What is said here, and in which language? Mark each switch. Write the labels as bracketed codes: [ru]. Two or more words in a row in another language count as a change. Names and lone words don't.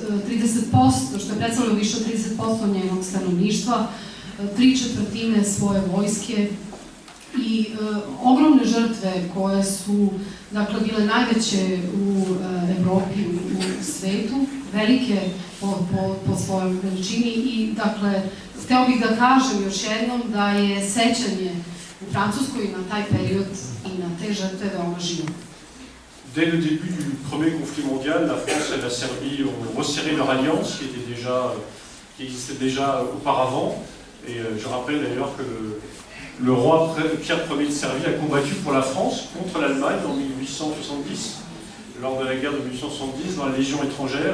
[sr] 30% njenog stanovništva, 3/4 svoje vojske i ogromne žrtve koje su, dakle, bile najveće u Evropi, u svetu, velike po svojoj veličini i, dakle, hteo bih da kažem još jednom da je sećanje u Francuskoj na taj period i na te žrtve veoma živo. [fr] Dès le début du premier conflit mondial, la France et la Serbie ont resserré leur alliance qui existait déjà auparavant. Et je rappelle d'ailleurs que le roi Pierre Ier de Serbie a combattu pour la France contre l'Allemagne en 1870, lors de la guerre de 1870 dans la Légion étrangère.